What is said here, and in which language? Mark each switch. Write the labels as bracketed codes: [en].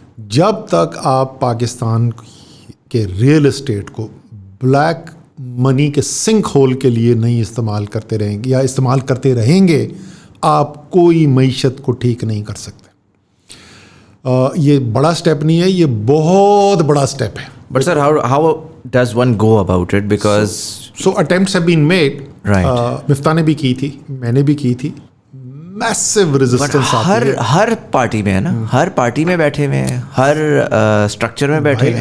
[ur] جب تک آپ پاکستان کے ریئل اسٹیٹ کو بلیک منی کے سنک ہول کے لیے نہیں استعمال کرتے رہیں گے یا استعمال کرتے رہیں گے, آپ کوئی معیشت کو ٹھیک نہیں کر سکتے. یہ بڑا اسٹیپ نہیں ہے, یہ بہت بڑا اسٹیپ ہے. [en] But sir how does one go about it? Because so attempts have been made. Right. [ur] مفتاح نے بھی کی تھی, میں نے بھی کی تھی. میسو ریزسٹنس آتی ہے. ہر پارٹی میں ہے نا, ہر پارٹی میں بیٹھے ہوئے ہیں, ہر اسٹرکچر میں بیٹھے ہیں.